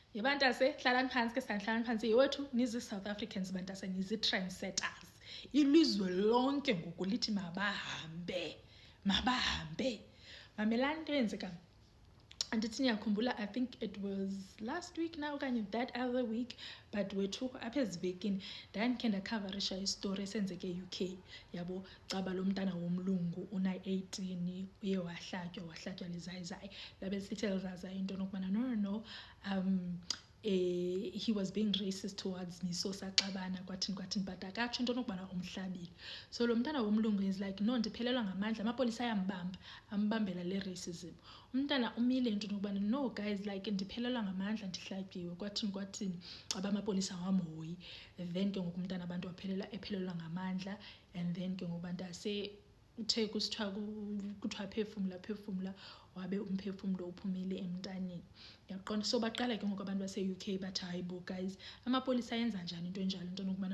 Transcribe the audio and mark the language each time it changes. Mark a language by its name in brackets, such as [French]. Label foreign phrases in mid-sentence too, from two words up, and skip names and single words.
[Xhosa] yebantase hlalani phansi ke sanhlalani phansi yewethu nizi [English] South Africans [Xhosa] bantase nizi trendsetters ilizwe lonke ngoku lithi mabahambe mamelani into yenzeka andithi niyakhumbula [English] I think it was last week now [Xhosa] okanye [English] that other week but [Xhosa] wethu apha ezivekini ndandikhe ndakhavarisha istory esenzeke UK yabo caba lo mntana womlungu una-18 uye wahlatywa lizayizayi labe sithi lizaza into nokubana [English] no he was being racist towards me so [Xhosa] saxabana kwathini but akatsho into nokubana umhlabile so lo mntana womlungu [English] is like no [Xhosa] ndiphelelwa ngamandla amapolisa ambambela le racism umntana umile into nokubana [English] no guys like [Xhosa] ndiphelelwa ngamandla ndihlatyiwe kwathini aba amapolisa wamhoyi then ke ngoku umntana abantu ephelelwa ngamandla [English] and then [Xhosa] ke ngoku bantu uthe kuthiwa phefumla wabe umphefumlo uphumile emntaneni yaqonda so baqala ke ngoku abantu base-UK bathi hayi bo guys amapolisa yenza njani into enjalo into nokubana